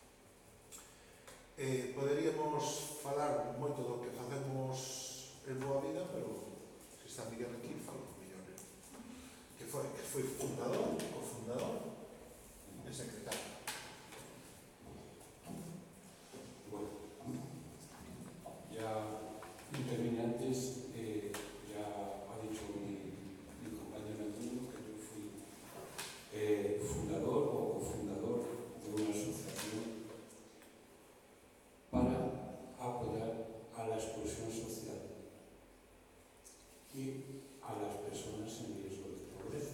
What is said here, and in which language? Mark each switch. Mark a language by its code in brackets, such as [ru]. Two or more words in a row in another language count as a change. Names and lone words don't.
[gl] Poderíamos falar moito do que facemos en Boavida, pero se está Miguel aquí, falo mellor. Que foi fundador, cofundador e secretario. [es] Bueno, ya intervine antes, ya ha dicho mi compañero Antonio que yo fui fundador o cofundador de una asociación para apoyar a la exclusión social y a las personas en riesgo de pobreza.